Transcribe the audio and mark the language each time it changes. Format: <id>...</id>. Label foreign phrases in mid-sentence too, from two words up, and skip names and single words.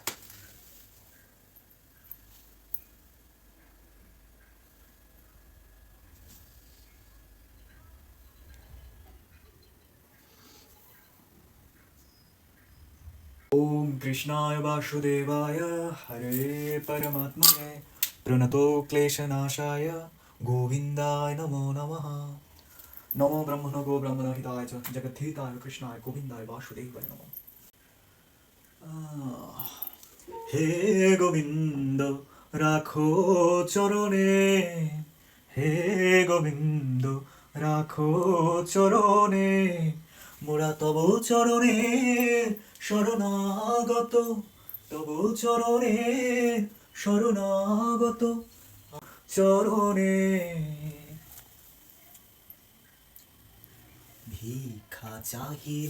<sa>ओम कृष्णाय वासुदेवाय हरे परमात्मने प्रणतो क्लेशनाशाय गोविन्दाय नमो नमः। नमो ब्रह्मणो गो ब्रह्मणहिताय च जगद्धिताय कृष्णाय गोविन्दाय वासुदेवाय नमः।</sa> <bn>হে গোবিন্দ রাখো চরণে, হে গোবিন্দ রাখো চরণে, মোরা তব চরণে শরণাগত, তব চরণে শরণাগত, চরণে ভিক্ষা চাহিলে।</bn>